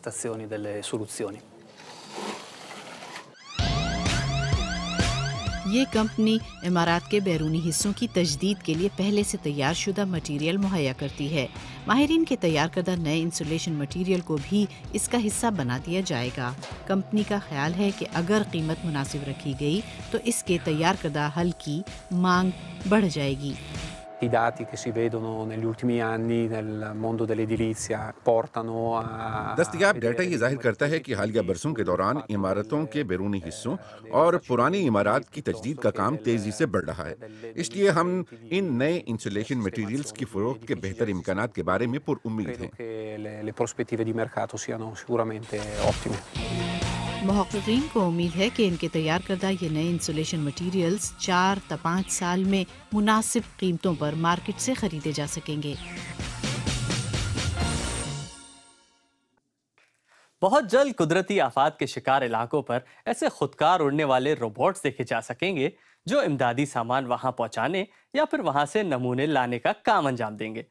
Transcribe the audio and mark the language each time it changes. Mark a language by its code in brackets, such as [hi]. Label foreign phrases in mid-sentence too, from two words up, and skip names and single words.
[ur] یہ کمپنی عمارات کے بیرونی حصوں کی تجدید کے لیے پہلے سے تیار شدہ مٹیریل مہیا کرتی ہے۔ ماہرین کے تیار کردہ نئے [en] insulation material [ur] کو بھی اس کا حصہ بنا دیا جائے گا۔ کمپنی کا خیال ہے کہ اگر قیمت مناسب رکھی گئی تو اس کے تیار کردہ حل کی مانگ بڑھ جائے گی۔ [it] I dati che si vedono negli ultimi anni nel mondo dell'edilizia portano a [ur] دستیاب ڈیٹا یہ ظاہر کرتا ہے کہ حالیہ برسوں کے دوران عمارتوں کے بیرونی حصوں اور پرانی عمارات کی تجدید کا کام تیزی سے بڑھ رہا ہے۔ اس لیے ہم ان نئے [en] insulation materials [ur] کی فروخت کے بہتر امکانات کے بارے میں پر امید ہیں۔ [it] le prospettive di mercato siano sicuramente ottime۔ [ur] محققین کو امید ہے کہ ان کے تیار کردہ یہ نئے [en] insulation materials [ur] 4 تا 5 سال میں مناسب قیمتوں پر مارکیٹ سے خریدے جا سکیں گے۔ بہت جلد قدرتی آفات کے شکار علاقوں پر ایسے خودکار اڑنے والے روبوٹس دیکھے جا سکیں گے جو امدادی سامان وہاں پہنچانے یا پھر وہاں سے نمونے لانے کا کام انجام دیں گے۔